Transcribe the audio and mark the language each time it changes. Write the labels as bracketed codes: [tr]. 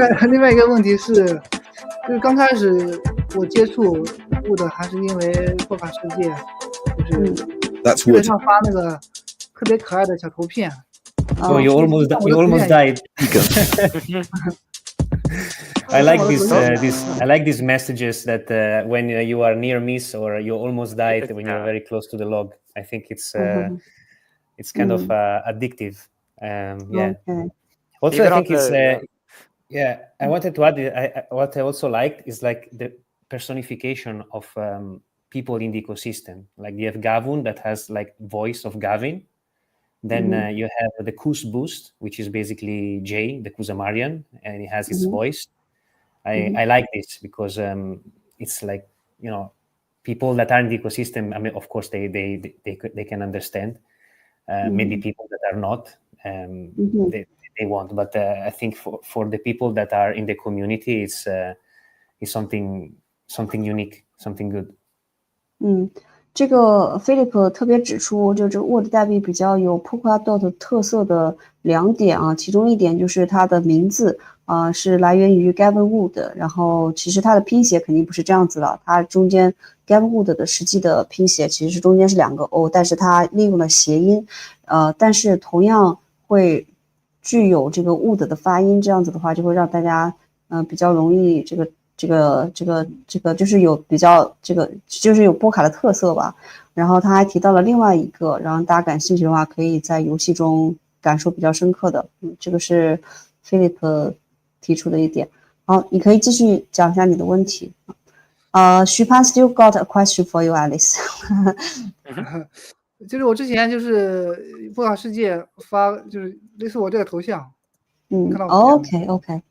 [zh] 另外一个问题是，就是刚开始我接触WUD还是因为破卡世界，就是基本上发那个特别可爱的小图片。 [en] Oh, you almost died. I like these messages that when you are near miss or you almost died when you're very close to the log. I think it's kind of addictive. Okay. Also, I think it's I wanted to add what I also liked is like the personification of people in the ecosystem. Like you have Gavin that has like voice of Gavin. Then you have the Kus Boost, which is basically Jay, the Kusamarian, and he has his voice. I like this because it's like, people that are in the ecosystem. I mean, of course, they can understand. Maybe people that are not, they won't. But I think for the people that are in the community, it's something unique, something good. [zh] 这个 Philip 特别指出，就这 WUD 代币比较有 Polkadot 特色的2点啊，其中一点就是它的名字是来源于 Gavin Wood， 然后其实它的拼写肯定不是这样子的，它中间 Gavin Wood 的实际的拼写其实是中间是2个 O， 但是它利用了谐音，但是同样会具有这个 WUD 的发音，这样子的话就会让大家比较容易这个就是有比较就是有波卡的特色吧。然后他还提到了另外一个，然后大家感兴趣的话，可以在游戏中感受比较深刻的，这个是 Philip 提出的一点。好，你可以继续讲一下你的问题。 [en] 徐潘 still got a question for you, Alice 。 [zh] 就是我之前就是波卡世界发，就是类似我这个头像，看到我这样